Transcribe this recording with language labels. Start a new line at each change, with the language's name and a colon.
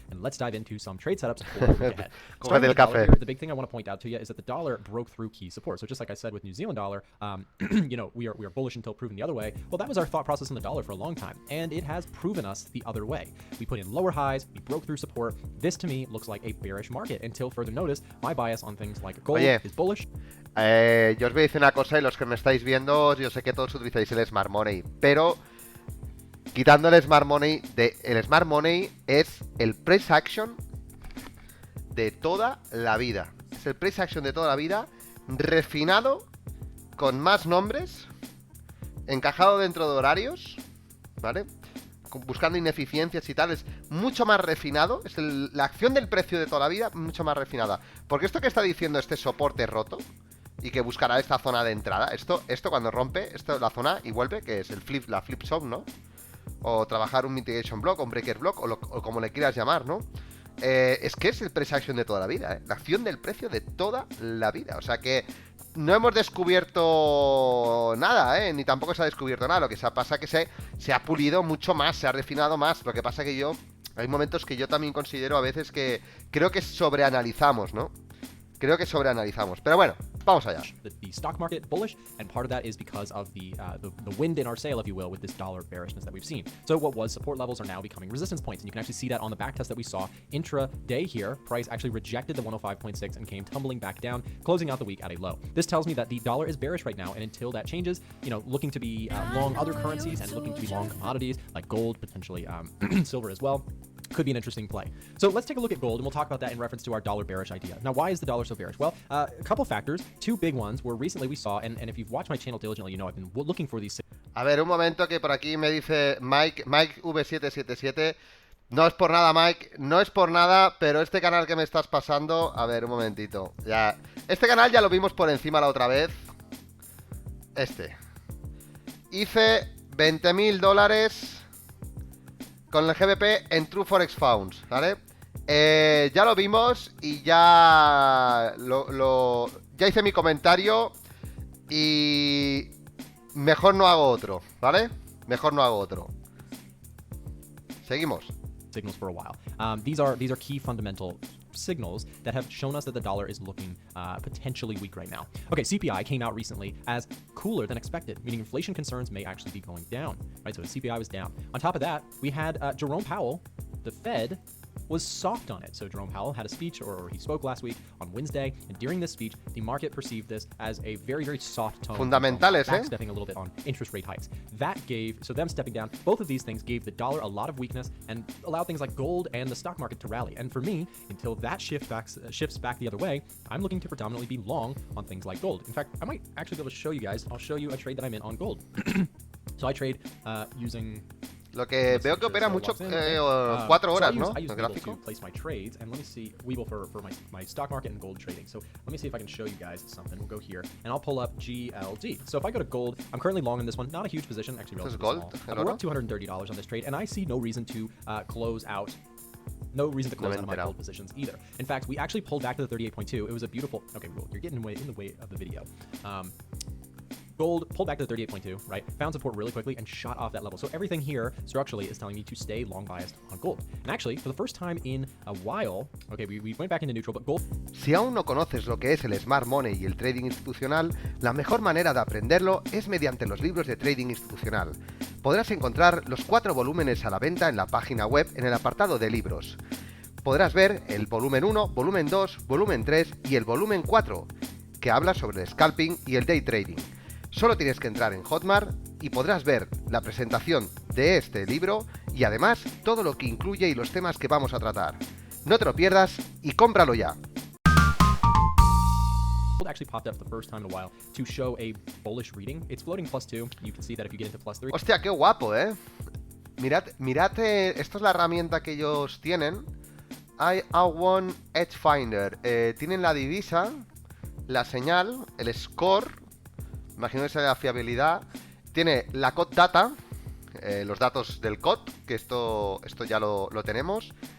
English: And let's dive into some trade setups for the week ahead. Starting with the dollar here, the big thing I want to point out to you is that the dollar broke through key support. So just like I said with New Zealand dollar, we are bullish until proven the other way. Well, that was our thought process on the dollar for a long time. And it has proven us the other way. We put in lower highs. We broke through support. This to me looks like a bearish market until further notice. My bias on things like gold is bullish.
Spanish: Yo os voy a decir una cosa, y los que me estáis viendo, yo sé que todos utilizáis el Smart Money, pero quitando el Smart Money, el Smart Money es el price action de toda la vida. Es el price action de toda la vida, refinado, con más nombres, encajado dentro de horarios, ¿vale? Buscando ineficiencias y tal, es mucho más refinado. Es la acción del precio de toda la vida, mucho más refinada. Porque esto que está diciendo este soporte roto y que buscará esta zona de entrada, esto cuando rompe la zona y vuelve, que es la flip zone, ¿no? O trabajar un mitigation block, o un breaker block, o como le quieras llamar, ¿no? Es que es el price action de toda la vida, ¿eh? La acción del precio de toda la vida. O sea que no hemos descubierto nada, ni tampoco se ha descubierto nada. Lo que pasa es que se ha pulido mucho más, se ha refinado más. Lo que pasa que hay momentos que yo también considero a veces que creo que sobreanalizamos, ¿no? Creo que sobreanalizamos. Pero bueno, vamos allá.
English: The stock market bullish, and part of that is because of the wind in our sail, if you will, with this dollar bearishness that we've seen. So what was support levels are now becoming resistance points, and you can actually see that on the back test that we saw intra-day here. Price actually rejected the 105.6 and came tumbling back down, closing out the week at a low. This tells me that the dollar is bearish right now, and until that changes, looking to be long other currencies and looking to be long commodities like gold, potentially silver as well, could be an interesting play. So let's take a look at gold, and we'll talk about that in reference to our dollar bearish idea. Now, why is the dollar so bearish? Well, a couple factors. Two big ones were recently we saw, and if you've watched my channel diligently, you know I've been looking for these.
Spanish: A ver, un momento, que por aquí me dice Mike V777. No es por nada, Mike, no es por nada, pero este canal que me estás pasando... A ver, un momentito. Este canal ya lo vimos por encima la otra vez. Hice $20.000... con el GBP en True Forex Funds, ¿vale? Ya lo vimos y ya ya hice mi comentario y mejor no hago otro, ¿vale? Mejor no hago otro. Seguimos.
English: Signals for a while. These are key fundamental signals that have shown us that the dollar is looking potentially weak right now. Okay, CPI came out recently as cooler than expected, meaning inflation concerns may actually be going down, right? So the CPI was down. On top of that, we had Jerome Powell, the Fed, was soft on it. So Jerome Powell had a speech, or he spoke last week on Wednesday, and during this speech, the market perceived this as a very, very soft tone.
Spanish: Fundamentales,
English: backstepping a little bit on interest rate hikes. That so them stepping down, both of these things gave the dollar a lot of weakness and allowed things like gold and the stock market to rally. And for me, until that shifts back the other way, I'm looking to predominantly be long on things like gold. In fact, I might actually be able to show you guys. I'll show you a trade that I'm in on gold. So I trade using...
Spanish: Lo que veo que opera mucho 4 horas, ¿no?
English: I use Webull to place my trades, and let me see Webull for my stock market and gold trading. So let me see if I can show you guys something. We'll go here, and I'll pull up GLD. So if I go to gold, I'm currently long in this one. Not a huge position, actually relatively small. We're up $230 on this trade, and I see no reason to close out. No reason to close out of my gold positions either. In fact, we actually pulled back to the 38.2. It was a beautiful... Okay, well, you're getting in the way of the video. Gold pulled back to the 38.2, right? Found support really quickly and shot off that level. So everything here structurally is telling me to stay long biased on gold. And actually, for the first time in a while, okay, we went back into neutral, but gold.
Spanish: Si aún no conoces lo que es el Smart Money y el trading institucional, la mejor manera de aprenderlo es mediante los libros de trading institucional. Podrás encontrar los 4 volúmenes a la venta en la página web en el apartado de libros. Podrás ver el volumen 1, volumen 2, volumen 3 y el volumen 4, que habla sobre el scalping y el day trading. Solo tienes que entrar en Hotmart y podrás ver la presentación de este libro y además todo lo que incluye y los temas que vamos a tratar. No te lo pierdas y cómpralo ya.
English: Gold actually popped up the first time in a while to show a bullish reading. It's floating +2. You can see that if you get into +3.
Spanish: Hostia, qué guapo, ¿eh? Mirad, esto es la herramienta que ellos tienen. I1 Edge Finder. Tienen la divisa, la señal, el score. Imagino que sea la fiabilidad. Tiene la COD data, los datos del COD, que esto ya lo tenemos.